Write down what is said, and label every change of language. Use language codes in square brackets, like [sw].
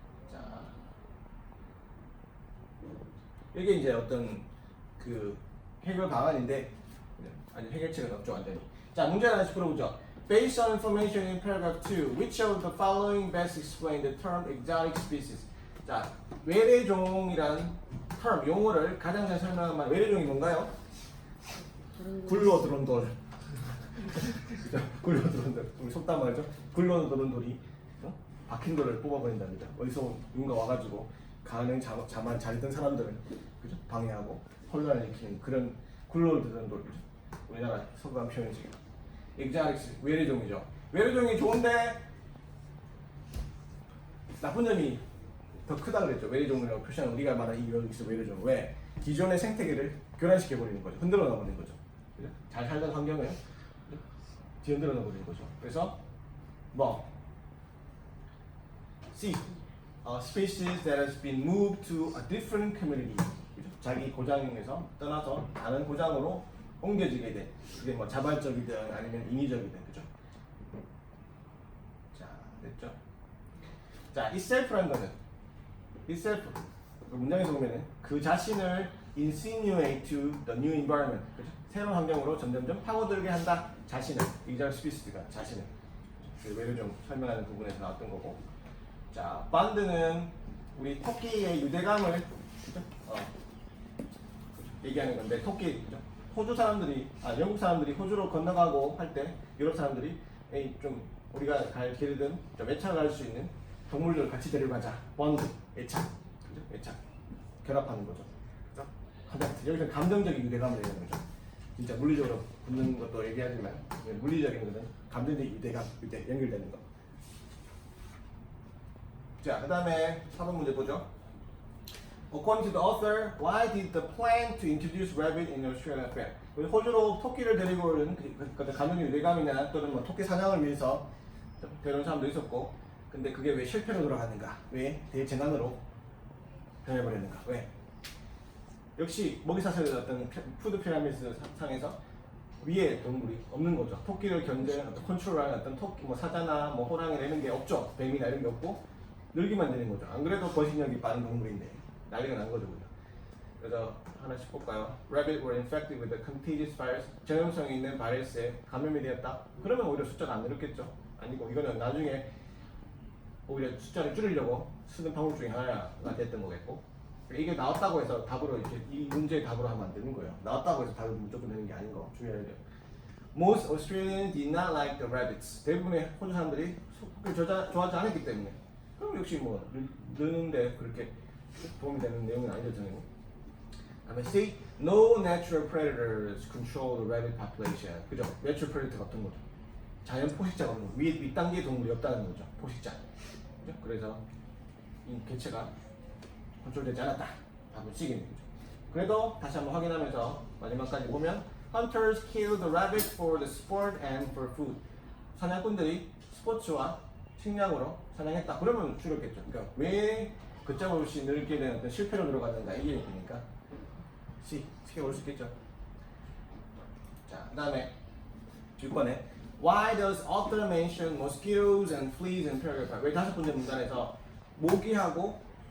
[ko] 자, 이게 이제 어떤 그 해결 방안인데 아직 해결책은 없죠, 완전히. 자, 문제 하나씩 풀어보죠. [en] Based on information in paragraph 2, which of the following best explain the term exotic species? [ko] 자, 외래종이란 term, 용어를 가장 잘 설명한 말, 외래종이 뭔가요? 굴러 들어온 돌. 그죠? 굴러 들어온 돌. 우리 속담 말이죠? 굴러 들어온 돌이 박힌 돌을 뽑아버린다, 그죠? 어디서 누군가 와가지고 가는 자만 잘 있던 사람들을, 그죠? 방해하고 혼란을 일으키는 그런 굴러 들어온 돌, 그죠? 우리나라 속담 표현이죠. exotic, 외래종이죠. 외래종이 좋은데 나쁜 점이 더 크다 그랬죠. 외래종이라고 표시하는 우리가 말하는 이 여기서 외래종. 왜? 기존의 생태계를 교란시켜 버리는 거죠. 흔들어 놔 버리는 거죠. 그죠? 잘 살던 환경을 뒤흔들어 놔 버리는 거죠. 그래서 뭐 [en] C, species that has been moved to a different community. [ko] 그죠? 자기 고장에서 떠나서 다른 고장으로 옮겨지게 돼. 그게 뭐 자발적이든 아니면 인위적이든, 그죠? 자, 됐죠? 자, itself라는 거는 itself 문장에서 보면은 그 자신을 insinuate to the new environment, 그죠? 새로운 환경으로 점점점 파고들게 한다. 자신을, exotic species가 자신을. 그 외를 좀 설명하는 부분에서 나왔던 거고. 자, band는 우리 토끼의 유대감을, 그죠? 얘기하는 건데 토끼, 그죠? 호주 사람들이, 영국 사람들이 호주로 건너가고 할 때 유럽 사람들이 좀 우리가 갈 길이든 좀 애착할 수 있는 동물들 같이 데려가자. 번드, 애착, 그죠? 애착, 결합하는 거죠. 그죠? 여기서 감정적인 유대감을 얘기하는 거죠. 진짜 물리적으로 붙는 것도 얘기하지만 물리적인 것은 감정적인 유대감, 연결되는 거. 자, 그 다음에 4번 문제 보죠. [en] According to the author, why did the plan to introduce rabbit in Australia fail? [ko] 호주로 토끼를 데리고 오는 감정적 유대감이나 또는 뭐 토끼 사냥을 위해서 데려온 사람도 있었고, 근데 그게 왜 실패로 돌아갔는가? 왜 대재난으로 변해버렸는가? 왜? 역시 먹이사슬의 어떤 푸드 피라미드 상에서 위에 동물이 없는 거죠. 토끼를 견제하는 어떤 컨트롤하는 어떤 토끼, 뭐 사자나 뭐 호랑이 이런 게 없죠. 뱀이나 이런 게 없고 늘기만 되는 거죠. 안 그래도 번식력이 빠른 동물인데 난리가 난 거죠, 그죠? 그래서 하나씩 볼까요? [en] Rabbit were infected with a contagious virus. [ko] 전염성이 있는 바이러스에 감염이 되었다. 그러면 오히려 숫자가 안 늘었겠죠. 아니고 이거는 나중에 오히려 숫자를 줄이려고 쓰는 방법 중에 하나가 됐던 거겠고, 이게 나왔다고 해서 답으로 이렇게 이 문제의 답으로 하면 안 되는 거예요. 나왔다고 해서 답을 무조건 내는 게 아닌 거 중요해야 돼요. [en] Most Australians did not like the rabbits. [ko] 대부분의 호주 사람들이 토끼를 좋아하지 않았기 때문에. 그럼 역시 뭐 느는데 그렇게 도움이 되는 내용은 아니죠, 당연히. [en] 다음에 C, no natural predators control the rabbit population. 그죠? [ko] Natural predator 같은 거죠. 자연 포식자가 없는 거. 윗단계의 동물이 없다는 거죠. 포식자. 그죠? 그래서 이 개체가 컨트롤되지 않았다. 답은 C겠네요. [en] 그래도 다시 한번 확인하면서 마지막까지 보면 Hunters kill the rabbit for the sport and for food. [ko] 사냥꾼들이 스포츠와 식량으로 사냥했다. 그러면 줄였겠죠. 그러니까 왜 걷잡을 없이 늘게 된 어떤 실패로 들어갔는가 이게 얘기니까 C, C가 올 수 있겠죠. [en] 자, 그 다음에 6번에 Why does author mention mosquitoes and fleas in paragraph 5? 왜 다섯 번째 문단에서 모기하고